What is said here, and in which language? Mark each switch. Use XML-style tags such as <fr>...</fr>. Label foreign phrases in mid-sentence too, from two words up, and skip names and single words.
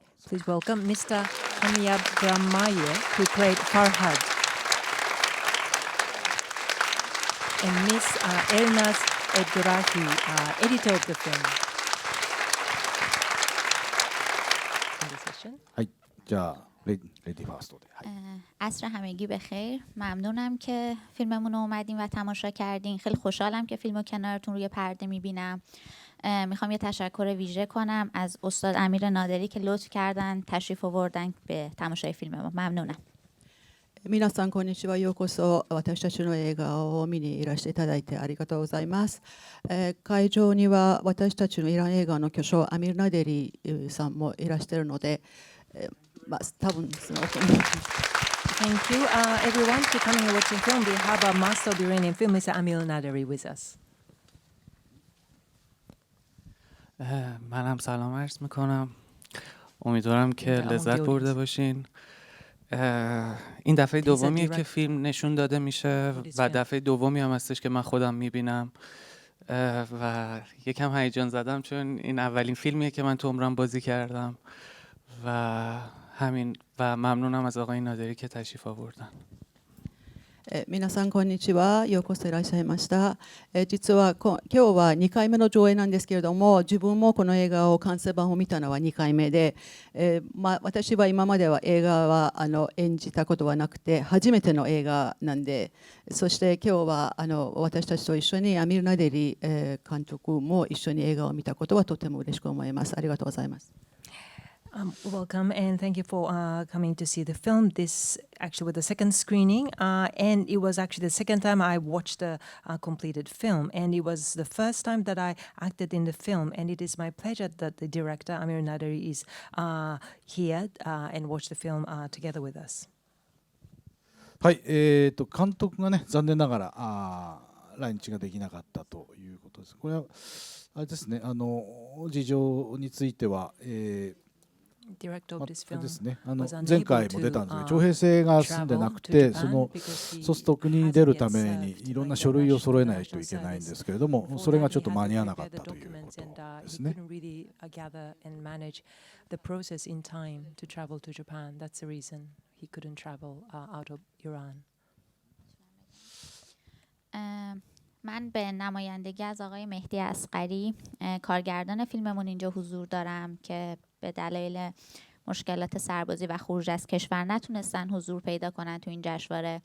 <en>Please welcome Mr. Kamyab Geranmayeh, who played Farhad, and Miss Elnaz Abdurahi, editor of the film. In the session.</en> <ja>はい、じゃあレディファーストで。はい。</ja> <fa>عصر همگی بخیر. ممنونم که فیلممون رو اومدین و تماشا کردین. خیلی خوشحالم که فیلمو کنارتون روی پرده میبینم. میخوام یه تشکر ویژه کنم از استاد امیر نادری که لطف کردن تشریف آوردن به تماشای فیلم ما. ممنونم.</fa> <ja>皆さんこんにちは。ようこそ私たちの映画を見にいらしていただいてありがとうございます。会場には私たちのイラン映画の巨匠アミル・ナデリさんもいらしているので、多分その</ja> <en>Thank you, everyone, for coming and watching film. We have a master of Iranian film, Mr. Amir Naderi, with us.</en> <fa>منم سلام عرض میکنم. امیدوارم که لذت برده باشین. این دفعه دومیه که فیلم نشون داده میشه و دفعه دومی هم هستش که من خودم میبینم و یکم هیجان زدم چون این اولین فیلمیه که من تو عمرم بازی کردم و همین و ممنونم از آقای نادری که تشریف آوردن.</fa> <ja>皆さんこんにちは。ようこそいらっしゃいました。実は今日は2回目の上映なんですけれども、自分もこの映画を完成版を見たのは2回目で、私は今までは映画は演じたことはなくて初めての映画なんで、そして今日は私たちと一緒にアミル・ナデリ監督も一緒に映画を見たことはとても嬉しく思います。ありがとうございます。</ja> <en>Welcome and thank you for coming to see the film. This actually was the second screening, and it was actually the second time I watched the completed film, and it was the first time that I acted in the film, and it is my pleasure that the director Amir Naderi is here and watched the film together with us.</en> <ja>はい、監督がね残念ながら来日ができなかったということです。これはあれですね、事情については。ですね、前回も出たんですけど徴兵制が済んでなくてそうすると国に出るためにいろんな書類を揃えないといけないんですけれどもそれがちょっと間に合わなかったということですね。</ja> <fa>من به نمایندگی از آقای مهدی اصغری کارگردان فیلممون اینجا حضور دارم که به دلایل مشکلات سربازی و خروج از کشور نتونستن حضور پیدا کنن تو این جشنواره.</fa>